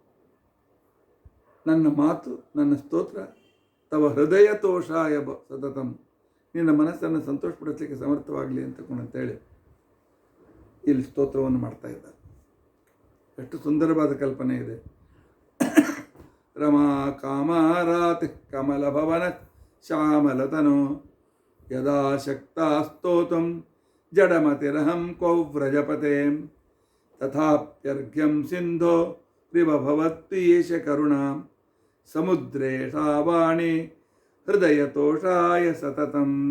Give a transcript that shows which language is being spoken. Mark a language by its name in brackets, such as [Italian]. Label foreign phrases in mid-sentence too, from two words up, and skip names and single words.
[Kannada] ನನ್ನ ಮಾತು, ನನ್ನ ಸ್ತೋತ್ರ [Sanskrit] ತವ ಹೃದಯ ತೋಷಾಯ ಸತತಂ, [Kannada] ನಿನ್ನ ಮನಸ್ಸನ್ನು ಸಂತೋಷಪಡಿಸಲಿಕ್ಕೆ ಸಮರ್ಥವಾಗಲಿ ಅಂತೇಳಿ ಇಲ್ಲಿ ಸ್ತೋತ್ರವನ್ನು ಮಾಡ್ತಾ ಇದ್ದಾರೆ. ಎಷ್ಟು ಸುಂದರವಾದ ಕಲ್ಪನೆ ಇದೆ. [Sanskrit] ರಮಾ ಕಾಮಾರಾತಿ ಕಮಲ ಭವನ ಶ್ಯಾಮಲತನು ಯದಾ ಶಕ್ತ ಸ್ತೋತುಂ ಜಡಮತಿರಹಂ ಕೌ ವ್ರಜಪತೆ ತಥಾಪ್ಯರ್ಘ್ಯಂ ಸಿಂಧೋ ರಿವ ಭವತ್ವೀಶ ಕರುಣ ಸಮುದ್ರೇ ಸಾ ವಾಣಿ ಹೃದಯತೋಷಾಯ ಸತತಂ.